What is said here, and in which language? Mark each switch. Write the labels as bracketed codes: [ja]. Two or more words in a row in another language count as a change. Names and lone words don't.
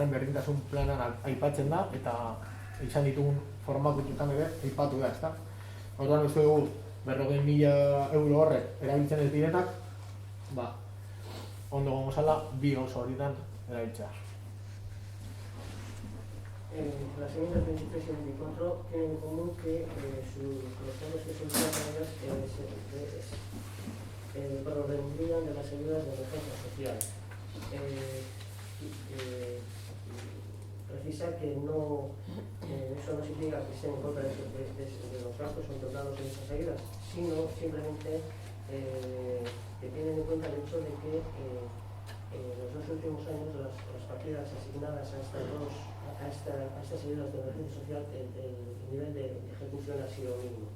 [eu] berdintasun planan aipatzen da, eta izan ditugun formakututan ere aipatu da, ezta? Orduan uste dugu 40.000 euro horrek erabiltzen ez direnak, ondo gongo zala, bi oso horietan erabiltzea. [es] Las enmiendas 23 y 24 tienen en común que los cambios que se implantan en ellas provendrían de las ayudas de emergencia social. Precisa que no, eso no significa que estén en contra de los gastos contemplados en esas ayudas, sino simplemente que tienen en cuenta el hecho de que en los 2 últimos años las partidas asignadas a estas ayudas de emergencia social, el nivel de ejecución ha sido mínimo.